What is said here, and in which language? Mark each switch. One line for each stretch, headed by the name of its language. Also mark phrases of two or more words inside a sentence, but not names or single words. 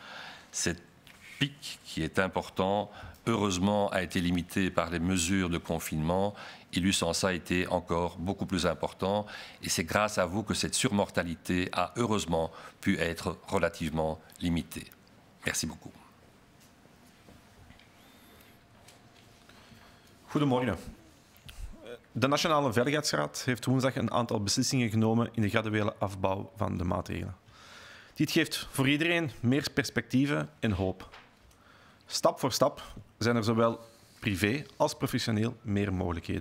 French: Cet pic, qui est important, heureusement, a été limité par les mesures de confinement, Illus Ansa a été encore beaucoup plus important. Et c'est grâce à vous que cette surmortalité a heureusement pu être relativement limitée. Merci beaucoup.
Dutch: Goedemorgen. De Nationale Veiligheidsraad heeft woensdag een aantal beslissingen genomen in de graduele afbouw van de maatregelen. Dit geeft voor iedereen meer perspectieven en hoop. Stap voor stap zijn er zowel privé als professioneel meer mogelijkheden.